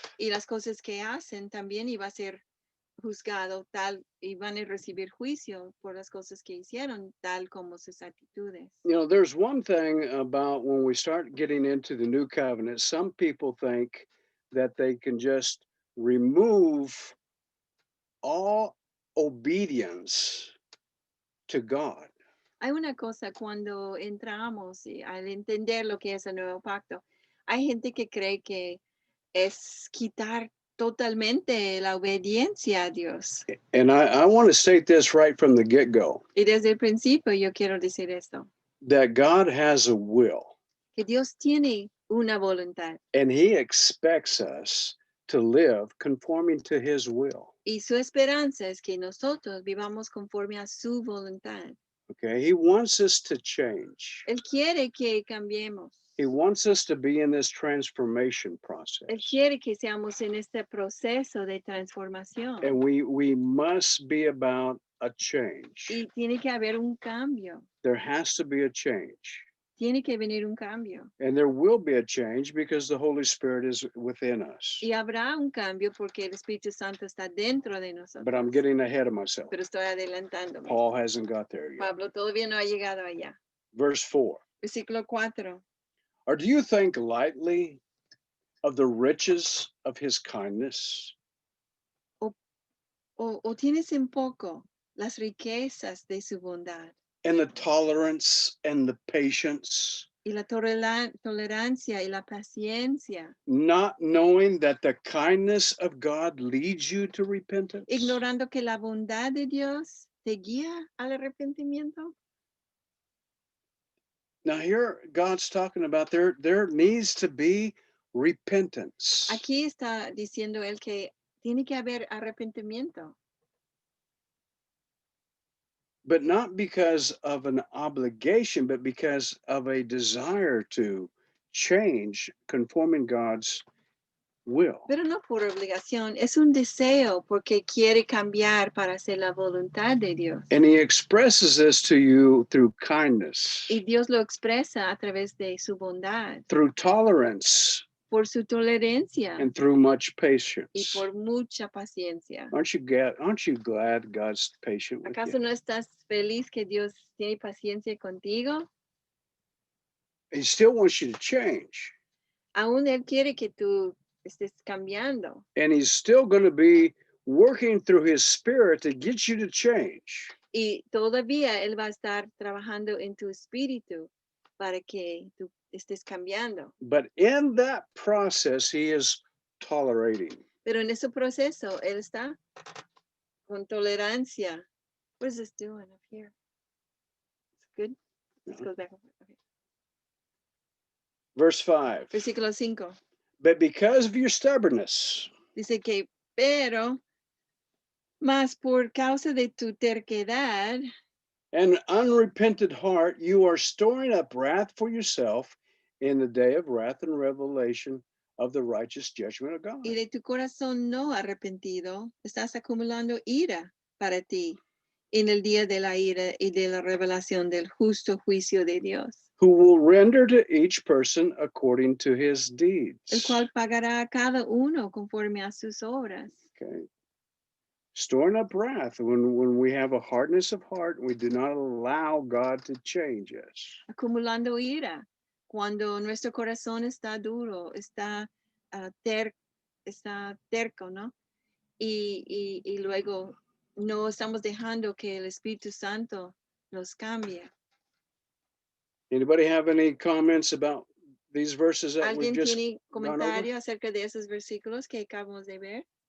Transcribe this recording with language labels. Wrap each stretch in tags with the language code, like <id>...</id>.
<es>Y las cosas que hacen también iba a ser juzgado tal y van a recibir juicio por las cosas que hicieron, tal como sus actitudes.</es> <en>You know, there's one thing about when we start getting into the new covenant, some people think that they can just remove all obedience to God.</en> <es>Hay una cosa cuando entramos y al entender lo que es el nuevo pacto, hay gente que cree que es quitar totalmente la obediencia a Dios.</es> <en>And I want to state this right from the get-go,</en> <es>Y desde el principio yo quiero decir esto,</es> <en>that God has a will</en> <es>que Dios tiene una voluntad</es> <en>and he expects us to live conforming to his will.</en> <es>y su esperanza es que nosotros vivamos conforme a su voluntad.</es> <en>Okay, he wants us to change.</en> <es>Él quiere que cambiemos.</es> <en>He wants us to be in this transformation process.</en> <es>Él quiere que seamos en este proceso de transformación.</es> <en>And we must be about a change.</en> <es>Y tiene que haber un cambio.</es> <en>There has to be a change.</en> <es>Tiene que venir un cambio.</es> <en>And there will be a change because the Holy Spirit is within us.</en> <es>Y habrá un cambio porque el Espíritu Santo está dentro de nosotros.</es> <en>But I'm getting ahead of myself.</en> <es>Pero estoy adelantándome.</es> <en>Paul hasn't got there yet.</en> <es>Pablo todavía no ha llegado allá.</es> <en>Verse 4.</en> <es>Versículo 4.</es> <en>Or do you think lightly of the riches of his kindness?</en> <es>O tienes en poco las riquezas de su bondad.</es> <en>and the tolerance and the patience,</en> <es>y la tolerancia y la paciencia,</es> <en>not knowing that the kindness of God leads you to repentance?</en> <es>ignorando que la bondad de Dios te guía al arrepentimiento.</es> <en>Now here God's talking about there needs to be repentance.</en> <es>Aquí está diciendo él que tiene que haber arrepentimiento,</es> <en>But not because of an obligation, but because of a desire to change, conforming God's will.</en> <es>pero no por obligación, es un deseo porque quiere cambiar para hacer la voluntad de Dios.</es> <en>And he expresses this to you through kindness,</en> <es>Y Dios lo expresa a través de su bondad,</es> <en>through tolerance,</en> <es>por su tolerancia</es> <en>and through much</en> <es>y</es> <en>patience.</en> <es>por mucha paciencia.</es> <en>Aren't you glad God's patient with</en> <es>¿Acaso</es> <en>you?</en> <es>no estás feliz que Dios tiene paciencia contigo?</es> <en>He still wants you to change.</en> <es>Aún Él quiere que tú estés cambiando.</es> <en>And he's still going to be working through his spirit to get you to change.</en> <es>Y todavía Él va a estar trabajando en tu espíritu para que tú estés cambiando.</es> <en>But in that process, he is tolerating.</en> <es>Pero en ese proceso, Él está con tolerancia.</es> <en>What is this doing up here? It's good? Let's go back. Okay. Verse 5.</en> <es>Versículo 5.</es> <en>But because of your stubbornness,</en> <es>Dice que, pero, más por causa de tu terquedad</es> <en>and unrepented heart, you are storing up wrath for yourself in the day of wrath and revelation of the righteous judgment of God.</en> <es>y de tu corazón no arrepentido, estás acumulando ira para ti en el día de la ira y de la revelación del justo juicio de Dios,</es> <en>Who will render to each person according to his deeds.</en> <es>el cual pagará a cada uno conforme a sus obras.</es> <en>Okay. Storing up wrath when we have a hardness of heart and we do not allow God to change us.</en> <es>Acumulando ira cuando nuestro corazón está duro, está, está terco, ¿no? Y luego no estamos dejando que el Espíritu Santo nos cambie.</es> <en>Anybody have any comments about these verses that we</en> <es>¿Alguien</es> <en>just</en> <es>tiene</es> <en>gone over?</en> <es>comentario acerca de esos versículos que acabamos de ver?</es>